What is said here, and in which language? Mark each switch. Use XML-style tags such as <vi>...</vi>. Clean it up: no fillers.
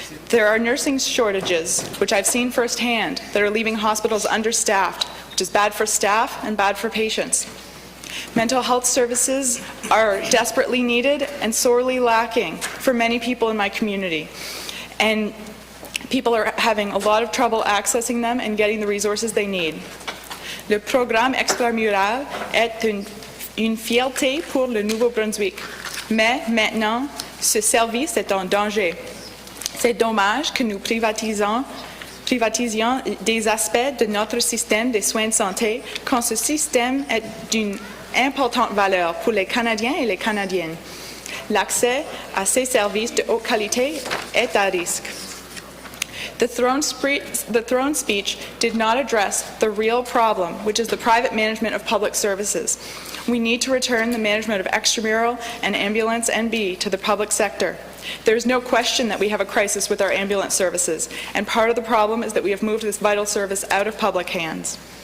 <en>There are nursing shortages, which I've seen firsthand, that are leaving hospitals understaffed, which is bad for staff and bad for patients. Mental health services are desperately needed and sorely lacking for many people in my community. And people are having a lot of trouble accessing them and getting the resources they need.</en> <fr>Le programme extramural est une fierté pour le Nouveau-Brunswick. Mais maintenant, ce service est en danger. C'est dommage que nous privatisons des aspects de notre système de soins de santé quand ce système est d'une importante valeur pour les Canadiens et les Canadiennes. L'accès à ces services de haute qualité est à risque.</fr> <en>The throne speech did not address the real problem, which is the private management of public services. We need to return the management of extramural and ambulance NB to the public sector. There is no question that we have a crisis with our ambulance services, and part of the problem is that we have moved this vital service out of public hands.</en>